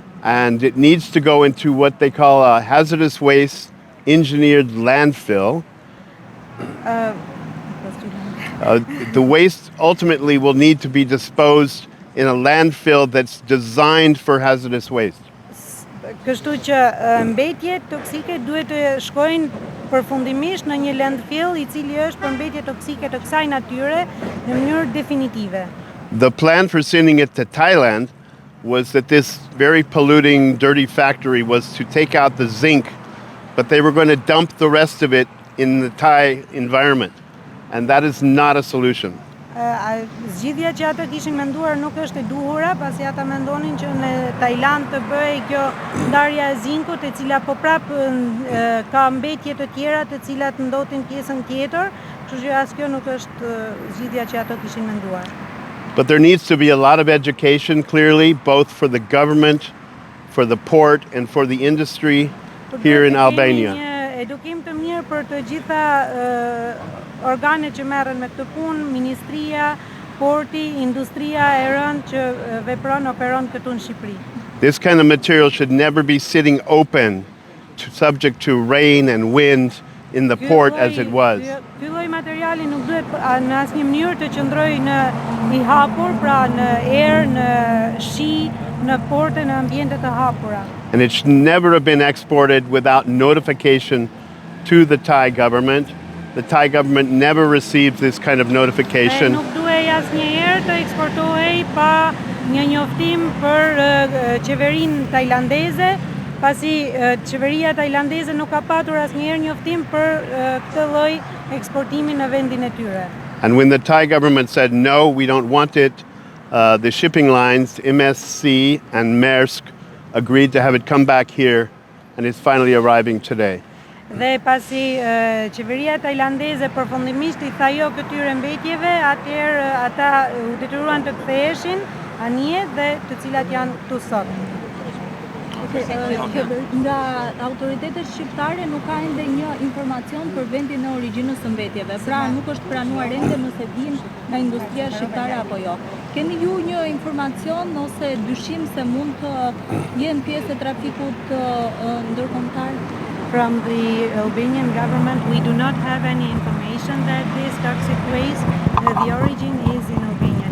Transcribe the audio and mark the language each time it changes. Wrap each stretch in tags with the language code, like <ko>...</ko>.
<en>And it needs to go into what they call a hazardous waste engineered landfill. The waste ultimately will need to be disposed in a landfill that's designed for hazardous waste.</en> <sq>Kështu që mbetjet toksike duhet të shkojnë përfundimisht në një landfill I cili është për mbetje toksike të kësaj natyre në mënyrë definitive.</sq> <en>The plan for sending it to Thailand was that this very polluting, dirty factory was to take out the zinc, but they were going to dump the rest of it in the Thai environment. And that is not a solution.</en> <sq>Zgjidhja që ata kishin menduar nuk është e duhura, pasi ata mendonin që në Tajland të bëhej kjo ndarja e zinkut, e cila po prap ka mbetje të tjera të cilat ndotin pjesën tjetër, kështu që as kjo nuk është zgjidhja që ato kishin menduar.</sq> <en>But there needs to be a lot of education, clearly, both for the government, for the port, and for the industry here in Albania.</en> <sq>Një edukim të mirë për të gjitha organet që merren me këtë punë, ministria, porti, industria e rënd që vepron, operon këtu në Shqipëri.</sq> <en>This kind of material should never be sitting open, subject to rain and wind in the port as it was.</en> <sq>Ky lloj materiali nuk duhet në asnjë mënyrë të qëndrojë në i hapur, pra në erë, në shi, në porte, në ambiente të hapura.</sq> <en>And it should never have been exported without notification to the Thai government. The Thai government never received this kind of notification.</en> <sq>Nuk duhej asnjëherë të eksportohej pa një njoftim për qeverinë tajlandeze, pasi qeveria tajlandeze nuk ka patur asnjëherë njoftim për këtë lloj eksportimi në vendin e tyre.</sq> <en>And when the Thai government said no, we don't want it, the shipping lines, MSC and Maersk, agreed to have it come back here, and it's finally arriving today.</en> <sq>Dhe pasi qeveria tajlandeze përfundimisht I tha jo këtyre mbetjeve, atëherë ata u detyruan të ktheheshin anije dhe të cilat janë këtu sot. Nga autoritetet shqiptare nuk ka ende një informacion për vendin e origjinës së mbetjeve, pra nuk është pranuar ende nëse vijnë nga industria shqiptare apo jo. Keni ju një informacion ose dyshim se mund të jenë pjesë e trafikut ndërkombëtar?</sq> <en>From the Albanian government, we do not have any information that this toxic waste, the origin is in Albania.</en>